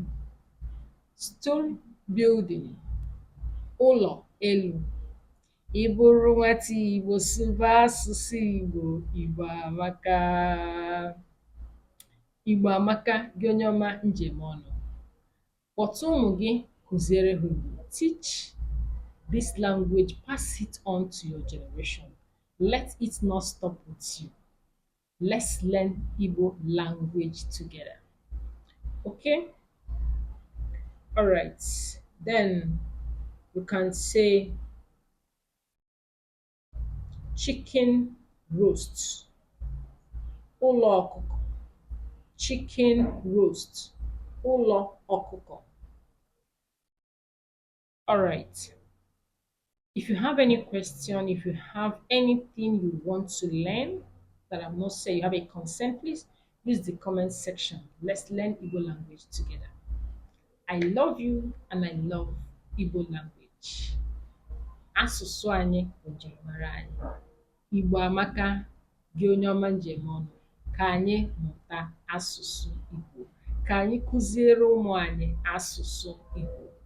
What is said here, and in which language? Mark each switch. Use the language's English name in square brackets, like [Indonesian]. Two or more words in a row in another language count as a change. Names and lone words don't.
[English] Story building. [Igbo] Ụlọ elu. Ị bụrụ nwata Igbo sụba asụsụ Igbo, Igbo amaka. Igbo amaka gị onye ọma njem ọnụ. Kpọtụ ụmụ gị kụziere ha Igbo. [English] Teach this language, pass it on to your generation. Let it not stop with you. Let's learn Igbo language together. Okay? All right. Then you can say chicken roast. [Igbo] Ụlọ ọkụkọ. [English] Chicken roast. [Igbo] Ụlọ ọkụkọ. [English] All right. If you have any question, if you have anything you want to learn that I've not said, you have a concern, please use the comment section. Let's learn Igbo language together. I love you and I love Igbo language. [Igbo] Asụsụ anyị bụ njirimara anyị. Igbo amaka gị onye ọma njem ọnụ. Ka anyị mụta asụsụ Igbo. Ka anyị kụziere ụmụ anyị asụsụ Igbo.